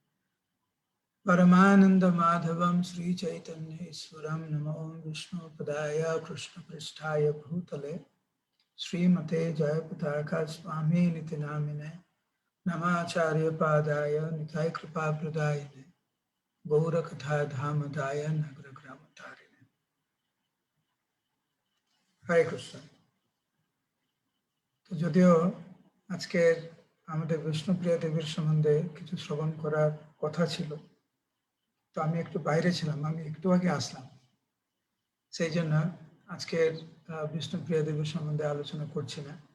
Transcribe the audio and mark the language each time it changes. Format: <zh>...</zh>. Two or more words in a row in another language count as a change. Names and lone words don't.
<sa>परमानन्दमाधवं श्रीचैतन्येश्वरं नमो विष्णुपदाय कृष्णपृष्ठाय भूतले श्रीमते जयपताका स्वामिनिति नामिने नमाचार्यपादाय निताय कृपाप्रदायिने गौरकथाधामदाय नगरग्रामतारिणे। हरे कृष्ण।</sa> <bn>তো যদিও আজকের আমাদের বিষ্ণুপ্রিয়া দেবীর সম্বন্ধে কিছু শ্রবণ করার কথা ছিল, তো আমি একটু বাইরে ছিলাম, আমি একটু আগে আসলাম, সেই জন্য আজকের বিষ্ণুপ্রিয়া দেবীর সম্বন্ধে আলোচনা করছি না।</bn>